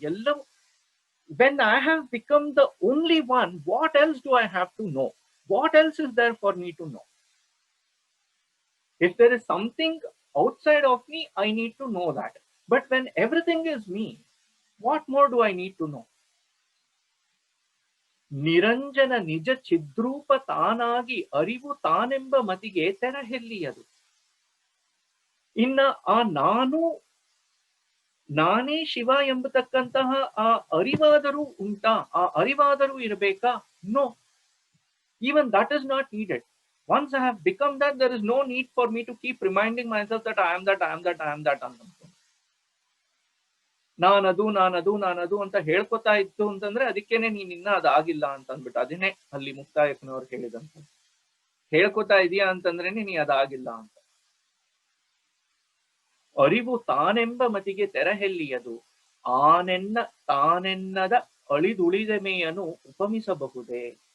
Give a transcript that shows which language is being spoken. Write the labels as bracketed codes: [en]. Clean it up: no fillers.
[kn] ಎಲ್ಲವೂ [en] when I have become the only one, what else do I have to know? What else is there for me to know? If there is something outside of me, I need to know that. But when everything is me, what more do I need to know? [kn] ನಿರಂಜನ ನಿಜ ಚಿದ್ರೂಪ ತಾನಾಗಿ ಅರಿವು ತಾನೆಂಬ ಮತಿಗೆ ತೆರಹೆಲ್ಲಿಯದು. ಇನ್ನ ಆ ನಾನೇ ಶಿವ ಎಂಬತಕ್ಕಂತಹ ಆ ಅರಿವಾದರೂ ಉಂಟಾ? ಆ ಅರಿವಾದರೂ ಇರಬೇಕಾ? [en] No, even that is not needed. Once I have become that, there is no need for me to keep reminding myself that I am that, I am that, I am that. [kn] ನಾನದು ಅಂತ ಹೇಳ್ಕೊತಾ ಇತ್ತು ಅಂತಂದ್ರೆ ಅದಕ್ಕೇನೆ ನೀನ್ ಇನ್ನ ಅದಾಗಿಲ್ಲ ಅಂತ ಅಂದ್ಬಿಟ್ಟು. ಅದೇನೆ ಅಲ್ಲಿ ಮುಕ್ತಾಯಕ್ಕನವ್ರು ಹೇಳಿದಂತ. ಹೇಳ್ಕೊತಾ ಇದೀಯಾ ಅಂತಂದ್ರೇನೆ ನೀ ಅದಾಗಿಲ್ಲ ಅಂತ. ಅರಿವು ತಾನೆಂಬ ಮತಿಗೆ ತೆರಹೆಲ್ಲಿಯದು, ತಾನೆನ್ನದ ಅಳಿದುಳಿದೆಮೆಯನ್ನು ಉಪಮಿಸಬಹುದೇ.